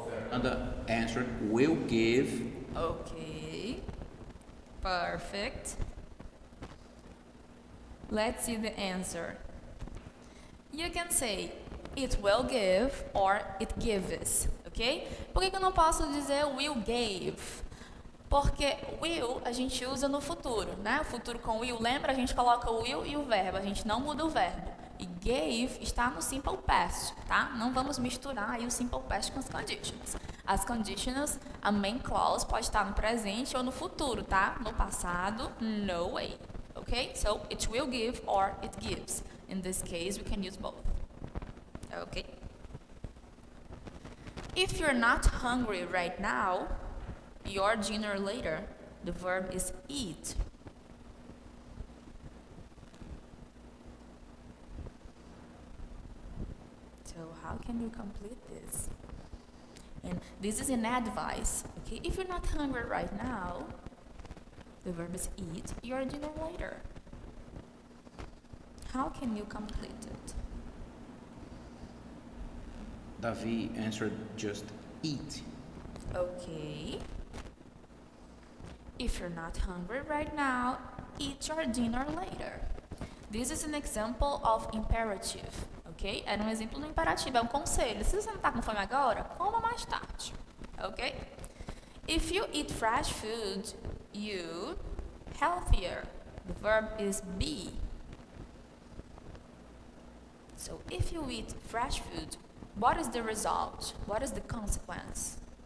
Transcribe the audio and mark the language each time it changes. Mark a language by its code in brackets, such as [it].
[en] Fernanda answered will give. Okay, perfect. Let's see the answer. You can say it will give or it gives, ok? [pt] Por que eu não posso dizer will gave? Porque will a gente usa no futuro, né? O futuro com will, lembra? A gente coloca o will e o verbo, a gente não muda o verbo. E gave está no simple past, tá? Não vamos misturar aí o simple past com as conditionals. As conditionals, a main clause pode estar no presente ou no futuro, tá? No passado, [en] no way. [pt] Ok? [en] So, it will give or it gives. In this case, we can use both. Okay? If you're not hungry right now, your dinner later. The verb is eat. So how can you complete this? And this is an advice, okay? If you're not hungry right now, the verb is eat your dinner later. How can you complete it? Davi answered just eat. Okay. If you're not hungry right now, eat your dinner later. This is an example of imperative, ok? [pt] Era um exemplo do imperativo, é um conselho. Se você não está com fome agora, coma mais tarde, ok? [en] If you eat fresh food, you healthier. The verb is be. So if you eat fresh food, what is the result? What is the consequence?